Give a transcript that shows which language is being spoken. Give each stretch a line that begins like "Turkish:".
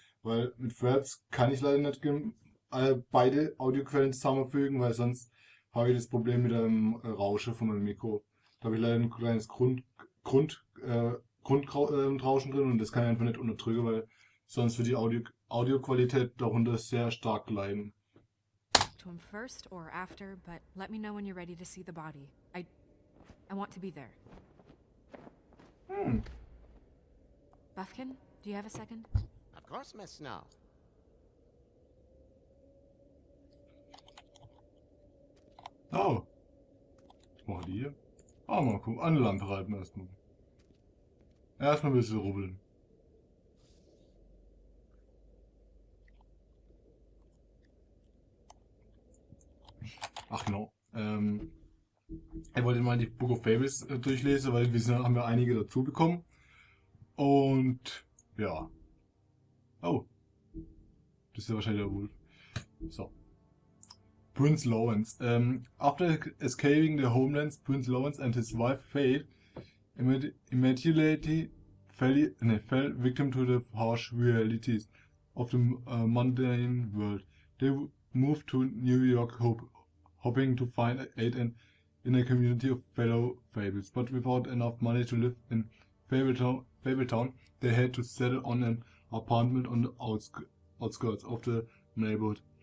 German: Weil mit Fraps kann ich leider nicht beide Audioquellen zusammenfügen, weil sonst habe ich das Problem mit dem Rauschen von meinem Mikro. Da habe ich leider ein kleines Grundrauschen drin und das kann ich einfach nicht unterdrücken, weil sonst wird die Audioqualität darunter sehr stark leiden.
English: To him first or after, but let me know when you're ready to see the body. I want to be there. Hm. Buffkin, do you have a second? Of course, Miss Snow.
German: Oh. Was machen die hier? Ah, mal gucken. An die Lampe reiten erstmal. Erstmal ein bisschen rubbeln. Ach genau. Ich wollte mal die Book of Fables durchlesen, weil haben wir einige dazu bekommen. Und ja. Oh. Das ist ja wahrscheinlich der Wolf.
English: So. Prince Lawrence. After escaping the homelands, Prince Lawrence and his wife Faith immediately fell victim to the harsh realities of the mundane world. They moved to New York hoping to find aid in a community of fellow fables, but without enough money to live in Fabletown, they had to settle on an apartment on the outskirts of the neighborhood.